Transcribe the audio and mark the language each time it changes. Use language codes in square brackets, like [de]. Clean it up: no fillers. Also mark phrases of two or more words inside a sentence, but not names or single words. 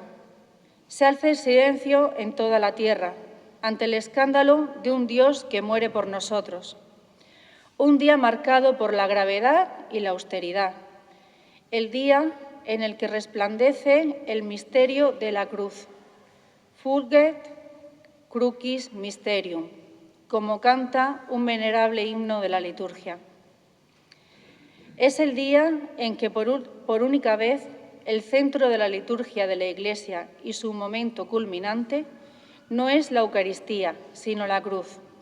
[es] Se alza el silencio en toda la tierra ante el escándalo de un Dios que muere por nosotros. Un día marcado por la gravedad y la austeridad. El día en el que resplandece el misterio de la cruz. [la] Fulget crucis mysterium, [es] como canta un venerable himno de la liturgia. Es el día en que por única vez el centro de la liturgia de la Iglesia y su momento culminante no es la Eucaristía, sino la cruz.